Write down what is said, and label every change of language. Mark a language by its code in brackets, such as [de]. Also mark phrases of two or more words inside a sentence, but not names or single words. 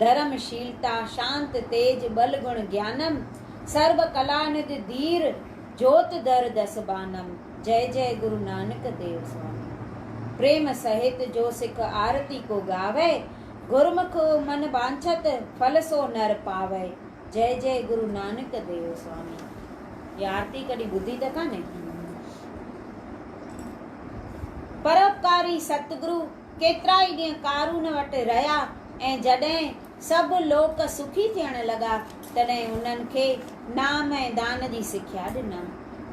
[hi] धर्मशीलता शांत तेज बल गुण ज्ञानम सर्व कलानिधि धीर ज्योत दर दस बानम। जय जय गुरु नानक देव स्वामी। प्रेम सहित जो सिख आरती को गावे गुरमुख मन बांछत फल सो नर पावे। जय जय गुरु नानक देव स्वामी। [sd] ये आरती कड़ी बुद्धि त काने। परोपकारी सतगुरु केतरा ई ॾींहं कारून वटि रहिया ऐं जॾहिं सभु लोक सुखी थियण लॻा तॾहिं उन्हनि खे नाम ऐं दान जी सिख्या ॾिनमि।